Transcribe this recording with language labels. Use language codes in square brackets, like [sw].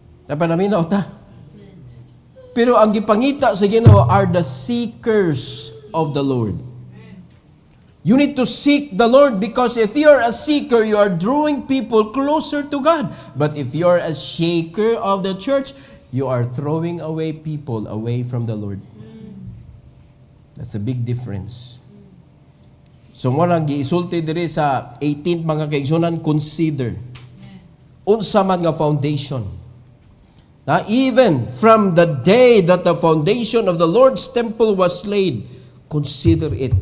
[ceb] Napanaminaw ta. Pero ang gipangita sa Ginoo [en] are the seekers of the Lord. You need to seek the Lord because if you are a seeker, you are drawing people closer to God. But if you are a shaker of the church, you are throwing away people away from the Lord. That's a big difference. [ceb] So mo nang giisulti diri sa 18 mga kaigsunan, consider. Unsa man nga foundation. [en] Even from the day that the foundation of the Lord's temple was laid, consider it.